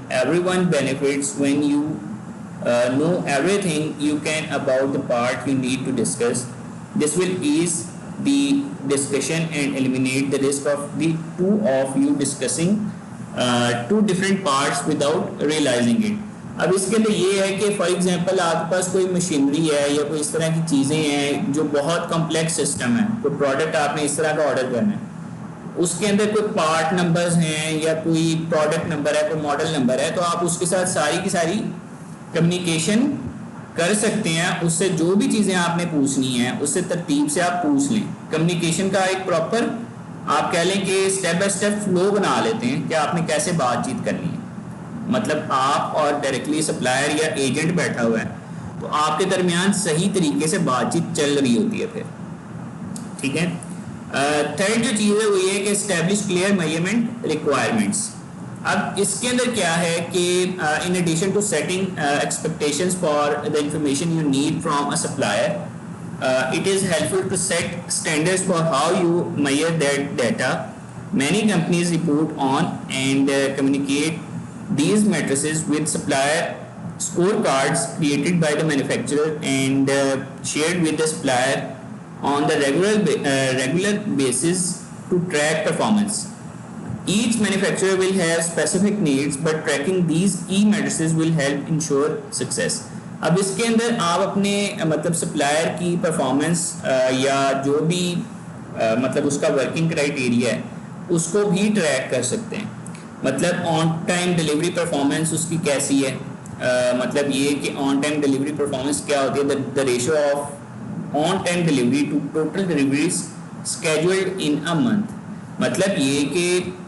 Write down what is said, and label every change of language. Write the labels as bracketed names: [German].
[English] Everyone benefits when you know everything you can about the part you need to discuss. This will ease the discussion and eliminate the risk of the two of you discussing two different parts without realizing it. [Urdu] اب اس کے اندر یہ ہے کہ for example آپ کے پاس کوئی machinery ہے یا کوئی اس طرح کی چیزیں ہیں جو بہت کمپلیکس سسٹم ہے, کوئی پروڈکٹ آپ نے اس طرح کا آرڈر کرنا ہے, اس کے اندر کوئی پارٹ نمبرز ہیں یا کوئی پروڈکٹ نمبر ہے, کوئی ماڈل نمبر ہے, تو آپ اس کے ساتھ ساری کی ساری کمیونیکیشن کر سکتے ہیں. اس سے جو بھی چیزیں آپ نے پوچھنی ہیں اس سے ترتیب سے آپ پوچھ لیں. کمیونیکیشن کا ایک پراپر آپ کہہ لیں کہ اسٹیپ بائی اسٹیپ فلو بنا لیتے ہیں کہ آپ نے کیسے بات چیت کرنی ہے. مطلب آپ اور ڈائریکٹلی سپلائر یا ایجنٹ بیٹھا ہوا ہے تو آپ کے درمیان صحیح طریقے سے بات چیت چل رہی ہوتی ہے پھر. ٹھیک ہے. تھرڈ جو چیز ہے وہ یہ ہے کہ [English] Establish clear measurement requirements. [Urdu] اب اس کے اندر کیا ہے کہ [English] In addition to setting expectations for the information you need from a supplier, it is helpful to set standards for how you measure that data. Many companies report on and communicate these matrices with supplier scorecards created by the manufacturer and shared with the supplier on the regular basis to track performance. Each manufacturer will have specific needs, but tracking these key matrices will help ensure success. [Urdu] اب اس کے اندر آپ اپنے مطلب supplier کی performance یا جو بھی مطلب اس کا ورکنگ کرائٹیریا ہے اس کو بھی ٹریک کر سکتے ہیں. مطلب آن ٹائم ڈلیوری پرفارمنس اس کی کیسی ہے, مطلب یہ کہ آن ٹائم ڈلیوری پرفارمنس کیا ہوتی ہے, [English] The ratio of on time delivery to total deliveries scheduled in a month. [Urdu] مطلب یہ کہ